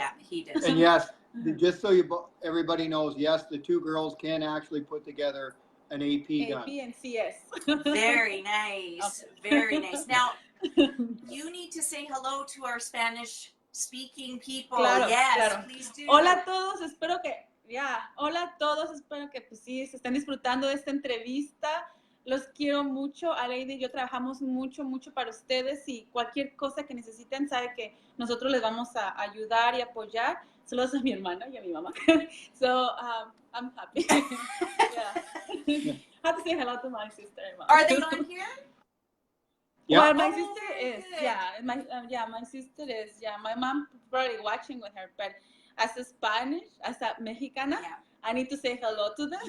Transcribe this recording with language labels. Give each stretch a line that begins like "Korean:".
English: Yeah, he does. And yes, just so everybody knows, yes, the two girls can actually put together an AP gun. AP and CS. Very nice. Okay. Very nice. Now, you need to say hello to our Spanish speaking people.
Spanish: Claro,
English: yes,
Spanish: claro.
English: please do.
Spanish: Hola a todos, espero que, hola a todos, espero que pues sí, se estén disfrutando de esta entrevista. Los quiero mucho. Aleida y yo trabajamos mucho, mucho para ustedes, y cualquier cosa que necesiten, sabe que nosotros les vamos a ayudar y apoyar. Saludos a mi hermana y a mi mamá.
English: So, I'm happy. I have to say hello to my sister and mom. Are they on here? Well, my sister is, good. my sister is, my mom probably watching with her, but as a Spanish, as a Mexicana, I need to say hello to them.